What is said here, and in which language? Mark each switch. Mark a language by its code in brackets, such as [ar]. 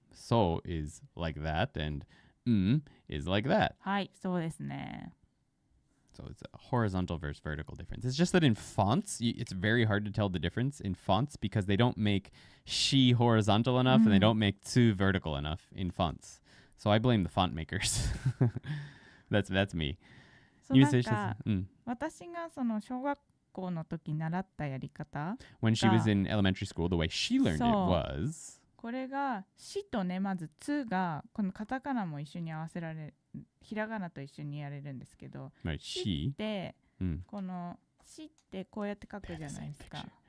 [en] So is like that, and is like that. [ja] はい、そうですね。 [en] So it's a horizontal versus vertical difference. It's just that in fonts, it's very hard to tell the difference in fonts because they don't make she horizontal enough and they don't make tsu vertical enough in fonts. So I blame the font makers. That's me. [ja] そうなんか、私がその小学校の時習ったやり方 [en] When she was in elementary school, the way she learned it was [ja] これがしとね、まずつがこのカタカナも一緒に合わせられる、ひらがなと一緒にやれるんですけど、しってこのしってこうやって書くじゃないですか。